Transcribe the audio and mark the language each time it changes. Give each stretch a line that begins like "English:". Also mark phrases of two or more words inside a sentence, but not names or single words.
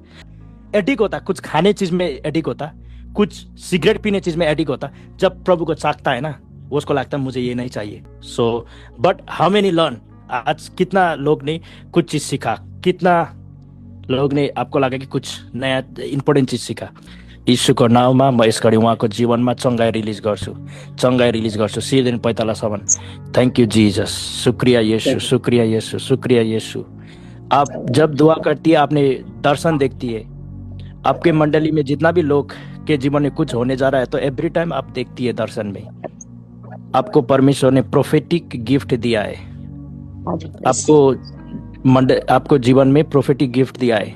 Hindi: एडिक होता, कुछ खाने चीज में एडिक होता, कुछ सिगरेट पीने चीज में एडिक होता। जब प्रभु को चाखता है ना, उसको लगता है मुझे ये नहीं चाहिए।
English: so but how many learn,
Hindi: आज कितना लोग ने कुछ चीज सीखा, कितना लोग ने आपको लगा कि कुछ नयाँ इम्पोर्टेन्ट चिज सिका।
Nepali: यीशुको नाउँमा म यस घडी उहाँको जीवनमा चङ्गाई रिलिज गर्छु सिरदेखि पैतालासम्म।
English: thank you Jesus,
Hindi: शुक्रिया यीशु, शुक्रिया यीशु, शुक्रिया यीशु। आप जब दुआ करती है, आपने दर्शन देखती है, आपके मंडली में जितना भी लोग के जीवन में कुछ होने जा रहा है तो
English: every time
Hindi: आप देखती है दर्शन में। आपको परमेश्वर ने
English: prophetic gift
Hindi: दिया है, आपको जीवन में
English: prophetic gift
Hindi: दिया है।